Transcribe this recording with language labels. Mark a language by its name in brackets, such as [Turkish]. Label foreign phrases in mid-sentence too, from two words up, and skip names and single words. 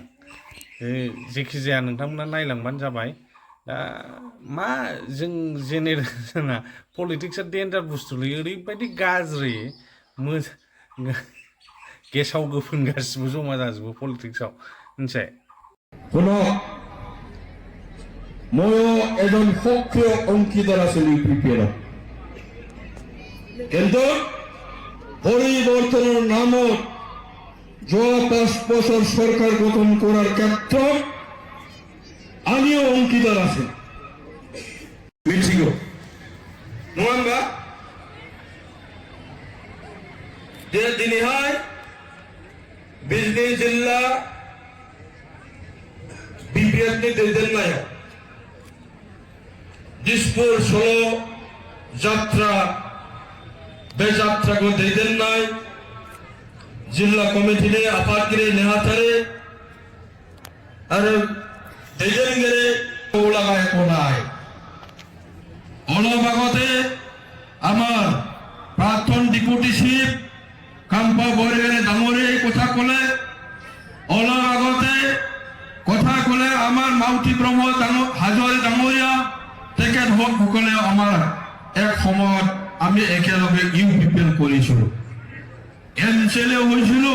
[Bodo] जेखि जाया नोंथांमोना नायलांबानो जाबाय। दा मा जों जेनेरेसना पलिटिक्सआ डेन्जार बुस्थुलै, ओरैबायदि गाज्रि, गेसाव गोफोन गासिबो जमा जाजोबो पलिटिक्सआव, मिथिबाय? [Assamese] শুনক, ময়ো এজন সক্রিয় অংশীদার আছিলো ইউপিপিএলত, কিন্তু পরিবর্তনের নামত যোৱা 5 বছর সরকার গঠন করার ক্ষেত্ৰত আমিও অংশীদার আছি। [Bodo] মিथिगौ नङा होनबा? दिनैहाय बिजनी जिल्ला बिपिएफनि दैदेननायाव दिसपुर सल' जात्रा, बे जात्राखौ दैदेननाय जिल्ला कमिटिनि आफादगिरि नेहाथारि आरो दैदेनगिरि लागाय गनाय [Assamese] অলপ আগতে আমার প্রাক্তন ডেপুটি চিফ কাম্পা বৰগোহাঞি ডাঙৰীয়াই কথা ক'লে, অলপ আগতে কথা ক'লে আমাৰ মাউতি ব্ৰহ্ম হাজৰি ডাঙৰীয়া, তেখেতসকলে আমাৰ এক সময়ত আমি একেলগে ইউপিপিএল কৰিছিলো, এমচিএলএ হৈছিলো।